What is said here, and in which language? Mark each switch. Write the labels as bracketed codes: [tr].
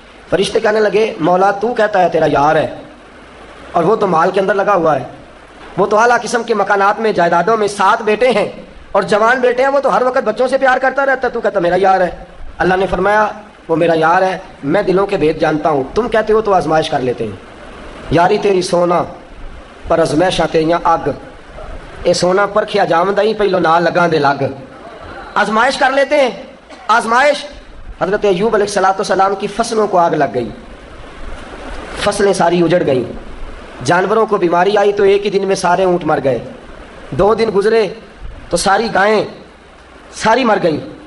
[ur] فرشتے کہنے لگے مولا تو کہتا ہے تیرا یار ہے، اور وہ تو مال کے اندر لگا ہوا ہے، وہ تو اعلیٰ قسم کے مکانات میں، جائیدادوں میں، 7 بیٹے ہیں اور جوان بیٹے ہیں، وہ تو ہر وقت بچوں سے پیار کرتا رہتا ہے، تو کہتا میرا یار ہے. اللہ نے فرمایا وہ میرا یار ہے، میں دلوں کے بھید جانتا ہوں، تم کہتے ہو تو آزمائش کر لیتے ہیں. [pa] یاری تیری سونا پر ازمائشاں تیریاں اگ، اے سونا پرکھیا جامدہ ہی پہلو نہ لگاں دے لگ. [ur] آزمائش کر لیتے ہیں. آزمائش حضرت ایوب علیہ السلام کی فصلوں کو آگ لگ گئی، فصلیں ساری اجڑ گئیں. جانوروں کو بیماری آئی تو ایک ہی دن میں سارے اونٹ مر گئے. 2 دن گزرے تو ساری گائیں ساری مر گئیں.